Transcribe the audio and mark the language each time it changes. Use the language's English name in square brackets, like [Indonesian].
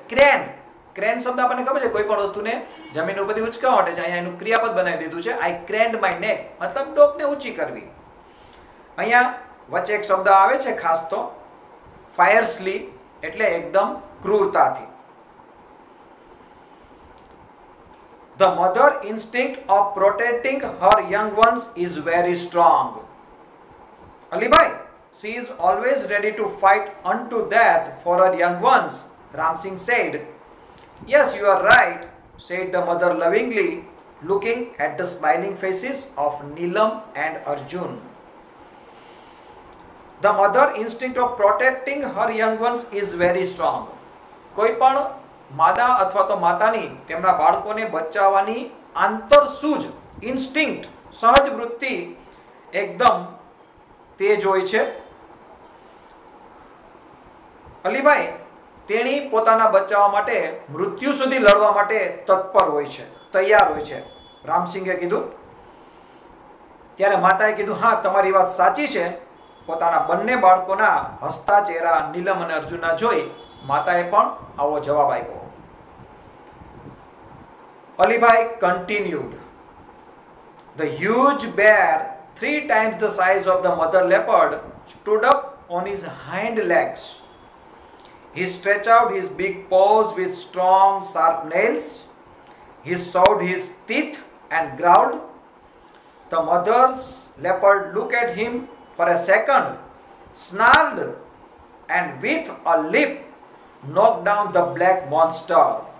[Gujarati] Crane શબ્દ આપણને ખબર છે, કોઈ પણ વસ્તુને જમીન ઉપરથી ઉંચકાવવા માટે છે. અહીંયા એનું ક્રિયાપદ બનાવી દીધું છે, [English] I craned my neck, [Gujarati] મતલબ ડોકને ઊંચી કરવી. અહીંયા વચ્ચે એક શબ્દ આવે છે ખાસ તો, ફાયરસલી, એટલે એકદમ ક્રૂરતાથી. [English] The mother instinct of protecting her young ones is very strong. Alibhai, she is always ready to fight unto death for her young ones, Ram Singh said. Yes, you are right, said the mother lovingly, looking at the smiling faces of Neelam and Arjun. The mother instinct of protecting her young ones is very strong. [Gujarati] કોઈ પણ માદા અથવા તો માતાની તેમના બાળકોને બચાવવાની આંતરસૂઝ, instinct, સહજ વૃત્તિ એકદમ તેજ હોય છે. અલીભાઈ તેણી પોતાના બચાવવા માટે મૃત્યુ સુધી લડવા માટે તત્પર હોય છે, તૈયાર હોય છે, રામસિંગે કીધું. ત્યારે માતાએ કીધું, હા તમારી વાત સાચી છે. પોતાના બંને બાળકોના હસતા ચહેરા નીલમ અને અર્જુનના જોઈ માતાએ પણ આવો જવાબ આપ્યો. [English] Alibhai continued. The huge bear, 3 times the size of the mother leopard, stood up on his hind legs. He stretched out his big paws with strong, sharp nails. He showed his teeth and growled. The mother's leopard looked at him for a second, snarled, and with a leap knocked down the black monster.